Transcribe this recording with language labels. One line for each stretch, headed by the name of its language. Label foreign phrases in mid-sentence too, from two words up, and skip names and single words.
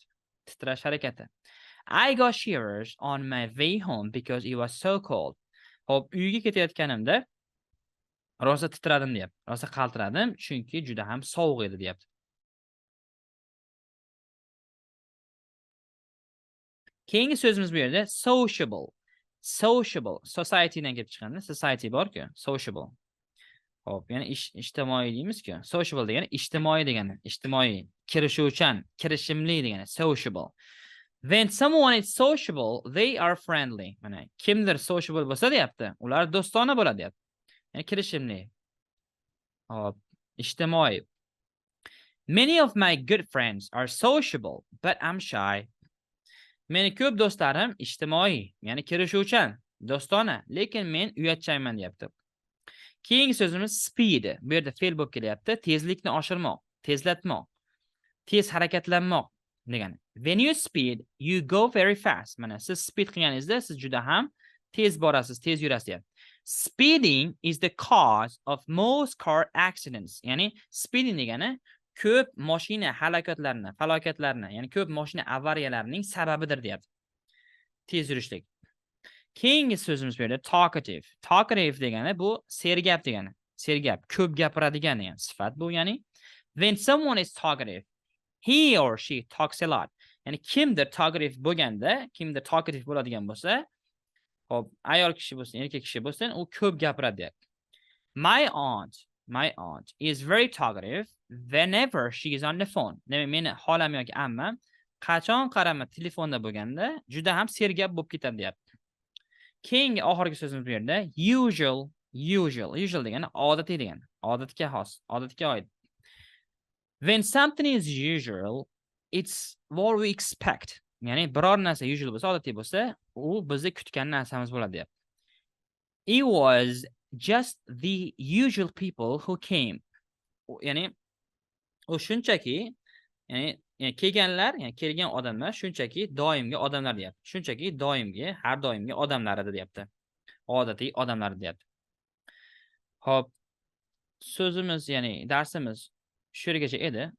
Uzbek: Titrash harakati.
English: I got shivers on my way home because it was so cold.
Uzbek: Hop, uyga ketayotganimda rosa titradim deyapti. Rosa qaltiradim chunki juda ham sovuq edi deyapti. Keyingi so'zimiz bu yerda sociable. Society dan kelib chiqqanda, society bor-ku, sociable. Hop, ya'ni ijtimoiy deymiz-ku. Sociable degani ijtimoiy degani, ijtimoiy, kirishuvchan, kirishimli degani, sociable.
English: When someone is sociable, they are friendly.
Uzbek: Mana kimdir sociable bo'lsa deyapti, ular do'stona bo'ladi deyapti. Ya'ni kirishimli. Hop, ijtimoiy.
English: Many of my good friends are sociable, but I'm shy.
Uzbek: Meni ko'p do'stlarim ijtimoiy, ya'ni kirishuvchan, do'stona, lekin men uyatchayman deyapti. Keyingi so'zimiz speed. Bu yerda fe'l bo'lib kelyapti. Tezlikni oshirmoq, tezlatmoq, tez harakatlanmoq degani.
English: When you speed, you go very fast.
Uzbek: Mana siz speed qilganingizda siz juda ham tez borasiz, tez yurasiz deyapti.
English: Speeding is the cause of most car accidents.
Uzbek: Ya'ni speeding degani ko'p mashina falokatlarini, ya'ni ko'p mashina avariyalarining sababidir deyapti. Tez yurishlik. Keyingi so'zimiz bu yerda talkative. Talkative degani bu sergap degani. Sergap, ko'p gapiradigan degan sifat bu, ya'ni
English: when someone is talkative, he or she talks a lot.
Uzbek: Ya'ni kimdir talkative bo'lganda, kimdir talkative bo'ladigan bo'lsa, hop, ayol kishi bo'lsin, erkak kishi bo'lsin, u ko'p gapiradi deyapti.
English: My aunt is very talkative whenever she is on the phone.
Uzbek: Demak, meni xolam yoki ammam qachon qarama telefonda bo'lganda juda ham sergap bo'lib ketadi deyapti. Keyingi oxirgi so'zimiz bu yerda usual degani odatiy degani. Odatga xos, odatga oid.
English: When something is usual, it's what we expect.
Uzbek: Ya'ni biror narsa usual bo'lsa, odatiy bo'lsa, u bizni kutgan narsamiz bo'ladi deyapti.
English: It was just the usual people who came.
Uzbek: Ya'ni u shunchaki, ya'ni ya'ni kelganlar, ya'ni kelgan odamlar shunchaki doimgi odamlar deyapti. Shunchaki doimgi, har doimgi odamlar edi deyapti. Odatiy odamlar deyapti. Xo'p, so'zimiz, ya'ni darsimiz shu yergacha edi.